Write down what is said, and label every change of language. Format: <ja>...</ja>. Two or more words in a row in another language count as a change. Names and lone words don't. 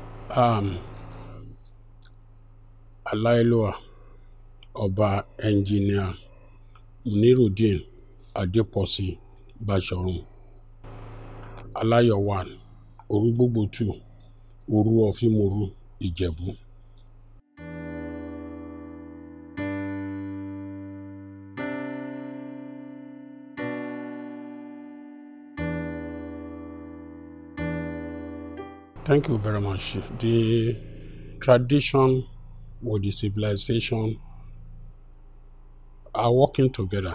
<en>Alailua Oba Engineer Munirudeen Adeposi Bashorun Alayowan Oru 2 Oru of Imoru Ijebu. Thank you very much. The tradition or the civilization are working together.</en>